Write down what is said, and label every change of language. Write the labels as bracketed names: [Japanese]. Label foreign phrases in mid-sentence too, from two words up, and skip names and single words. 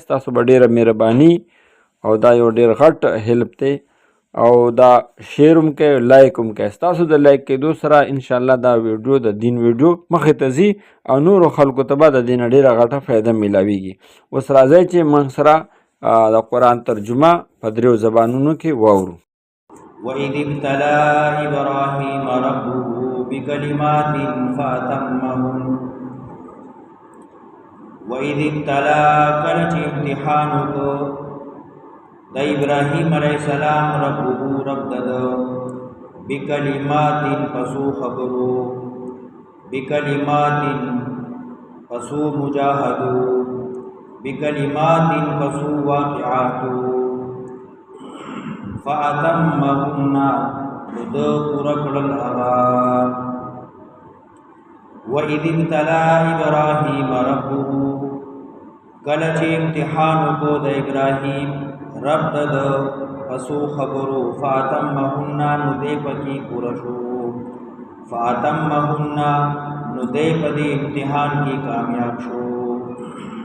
[Pashto] ستاسو به ډېره مهرباني او دا یو ډېر غټ هیلپ دی او دا شیر هم کوئ لایک هم کوئ. ستاسو د لایک کېدو سره انشاءالله دا ویډیو د دین ویډیو مخې ته ځي او نورو خلکو ته به د دې نه ډېره غټه فایده میلاویږي. اوس راځئ چې موږ سره د قرآن ترجمه په دریو زبانونو کې واورو. [Arabic] وَإِذِ ابْتَلَىٰ إِبْرَاهِيمَ رَبُّهُ بِكَلِمَاتٍ فَأَتَمَّهُنَّ. وَإِذِ ابْتَلَىٰ [Pashto] کله چې امتحان وکړ د ابراهیم علیه السلام ربه رب دده بکلمات پسو خبرو بکلمات پسو مجاهدو بکلمات پسو واقعاتو فاتمهن د پورا کړل هغه. [Arabic] وَإِذِ ابْتَلَىٰ إِبْرَاهِيمَ رَبُّهُ [Pashto] کله چې امتحان وکړو د ابراهیم رب د پسو خبرو فاتمهن نو دې پکې پوره شو فاتمهن نو دې په دې امتحان کې کامیاب شو.